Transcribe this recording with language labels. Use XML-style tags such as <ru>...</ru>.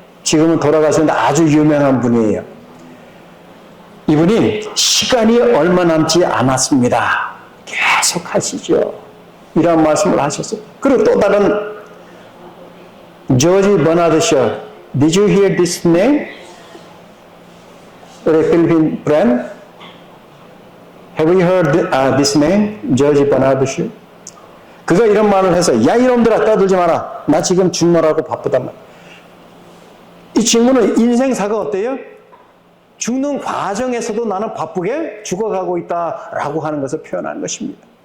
<ko>지금은 돌아가셨는데 아주 유명한 분이에요. 이분이 시간이 얼마 남지 않았습니다. 계속 하시죠. 이런 말씀을 하셨어요. 그리고 또 다른 조지 버나드 쇼.</ko> <en>Did you hear this name?</en> <ko>우리 필리핀</ko> <en>friend? Have you heard this name?</en> <ko>조지 버나드 쇼. 그가 이런 말을 해서 야 이놈들아 떠들지 마라. 나 지금 죽느라고 바쁘단 말이야. 이 친구는 인생사가 어때요? 죽는 과정에서도 나는 바쁘게 죽어가고 있다라고 하는 것을 표현하는 것입니다.</ko>